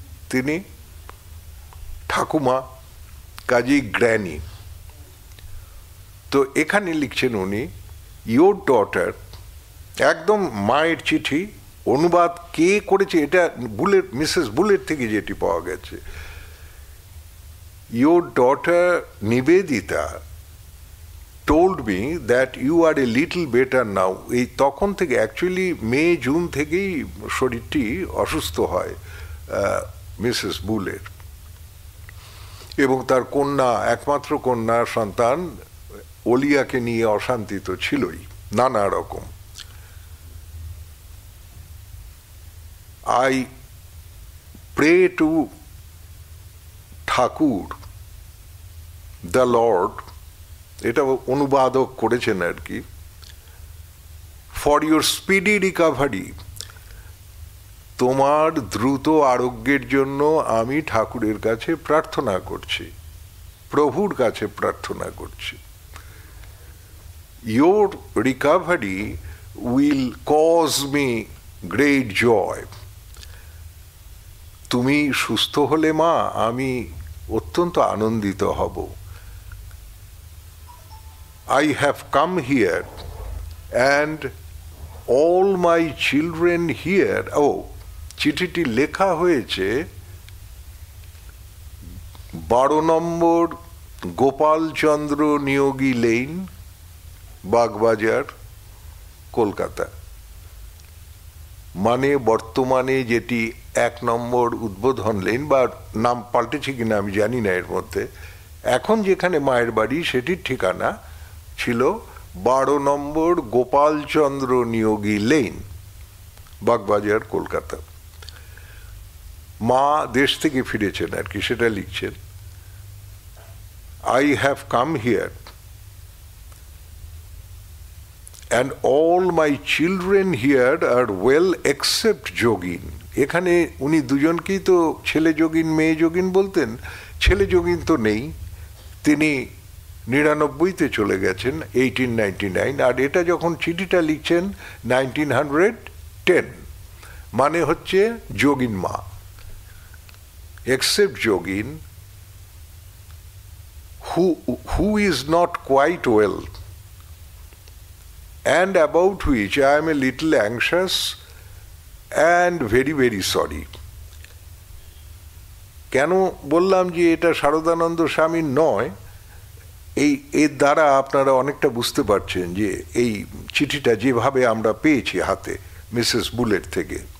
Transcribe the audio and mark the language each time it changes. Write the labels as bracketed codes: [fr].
[bn] তিনি ঠাকুমা, কাজী গ্র্যানি। তো এখানে লিখছেন উনি, [en] your daughter, [bn] একদম মায়ের চিঠি, অনুবাদ কে করেছে এটা বুলেট, মিসেস বুলেট থেকে যেটি পাওয়া গেছে। [en] Your daughter Nivedita told me that you are a little better now. [bn] এই তখন থেকে, অ্যাকচুয়ালি মে জুন থেকেই শরীরটি অসুস্থ হয় মিসেস বুলের, এবং তার কন্যা, একমাত্র কন্যা সন্তান অলিয়াকে নিয়ে অশান্তি তো ছিলই নানা রকম। [en] I pray to Thakur the Lord, [bn] এটা অনুবাদক করেছেন আর কি, [en] for your speedy recovery, [bn] তোমার দ্রুত আরোগ্যের জন্য আমি ঠাকুরের কাছে প্রার্থনা করছি, প্রভুর কাছে প্রার্থনা করছি। [en] Your recovery will cause me great joy. [bn] তুমি সুস্থ হলে মা আমি অত্যন্ত আনন্দিত হব। [en] I have come here and all my children here. [bn] চিঠিটি লেখা হয়েছে 12 নম্বর গোপালচন্দ্র নিয়োগী লেন, বাগবাজার, কলকাতা। মানে বর্তমানে যেটি 1 নম্বর উদ্বোধন লেন, বা নাম পাল্টেছে কিনা আমি জানি না এর মধ্যে, এখন যেখানে মায়ের বাড়ি সেটির ঠিকানা ছিল 12 নম্বর গোপালচন্দ্র নিয়োগী লেন, বাগবাজার, কলকাতা। মা দেশ থেকে ফিরেছেন আর কি, সেটা লিখছেন। [en] I have come here and all my children here are well except Yogin. [bn] এখানে উনি দুজনকেই তো ছেলে যোগিন মেয়ে যোগিন বলতেন। ছেলে যোগিন তো নেই, তিনি 99-তে চলে গেছেন, 1899। আর এটা যখন চিঠিটা লিখছেন 1910, মানে হচ্ছে যোগিন মা, [en] except Yogin who is not quite well and about which I am a little anxious and very very sorry. [bn] কেন বললাম যে এটা শারদানন্দ স্বামীর নয়, এর দ্বারা আপনারা অনেকটা বুঝতে পারছেন যে এই চিঠিটা যেভাবে আমরা পেয়েছি হাতে মিসেস বুলেট থেকে।